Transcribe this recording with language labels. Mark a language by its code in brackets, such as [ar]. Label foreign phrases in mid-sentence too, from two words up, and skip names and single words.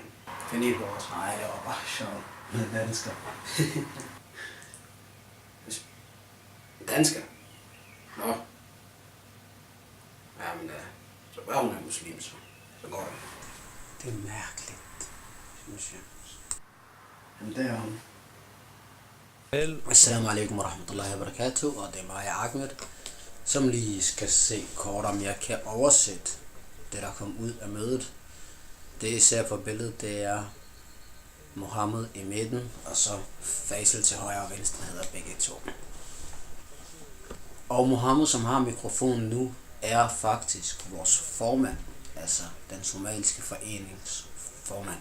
[da] Find et vores. Nej, det var bare sjovt. Med dansker. Dansker? Nå. Jamen, så var hun er muslim, så går det. Det er mærkeligt, synes jeg. Jamen, det er hun. [ar] السلام عليكم ورحمة الله وبركاته, [da] og det er mig, Ahmed, som lige skal se kort, om jeg kan oversætte det, der kom ud af mødet. Det I ser på billedet, det er Mohammed i midten, og så Faisal til højre og venstre hedder begge to. Og Mohammed, som har mikrofonen nu, er faktisk vores formand, altså den somaliske foreningsformand.